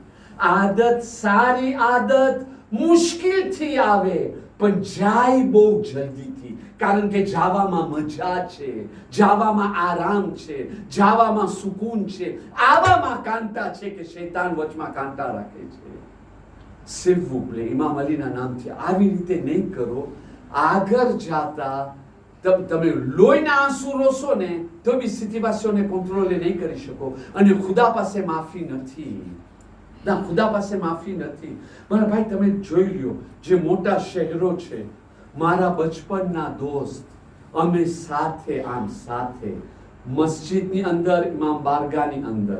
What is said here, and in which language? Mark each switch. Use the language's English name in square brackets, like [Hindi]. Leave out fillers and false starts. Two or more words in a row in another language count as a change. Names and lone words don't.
[Gujarati] આદત, સારી આદત મુશ્કિલથી આવે, પણ જાય બહુ જલ્દીથી, કારણ કે જાવામાં મજા છે, જાવામાં આરામ છે, જાવામાં સુકૂન છે. આવામાં કાંટા છે કે શૈતાન વચમાં કાંટા રાખે છે. [French] s'il vous plaît, [Gujarati] ઇમામ અલીના નામથી આવી રીતે નહીં કરો. આગળ જાતા તમે લોહીના આંસુ રોશો ને તો બી સિચ્યુએશનને કંટ્રોલ નહીં કરી શકો. અને ખુદા પાસે માફી નથી. ના, ખુદા પાસે માફી નથી. મારા ભાઈ, તમે જોઈ લ્યો, જે મોટા શહેરો છે, મારા બચપનના દોસ્ત, અમે સાથે મસ્જિદની અંદર, ઇમામ બારગાહની અંદર.